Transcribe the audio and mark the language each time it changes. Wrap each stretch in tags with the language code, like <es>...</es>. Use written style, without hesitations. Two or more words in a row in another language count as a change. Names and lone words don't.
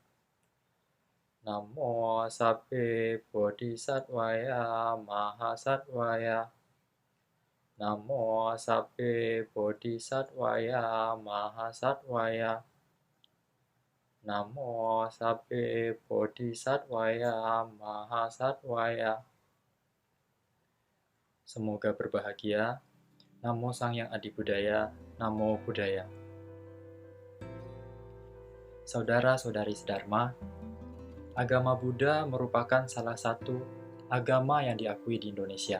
<pi>Namo sabbe bodhisattvaya mahasattvaya. Namo sabbe bodhisattvaya mahasattvaya. Namo sabbe bodhisattvaya mahasattvaya.</pi> <id>Semoga berbahagia.</id> <pi>Namo Sang Hyang Adi Budaya. Namo Buddhaya.</pi> <id>Saudara-saudari sedharma, agama Buddha merupakan salah satu agama yang diakui di Indonesia.</id>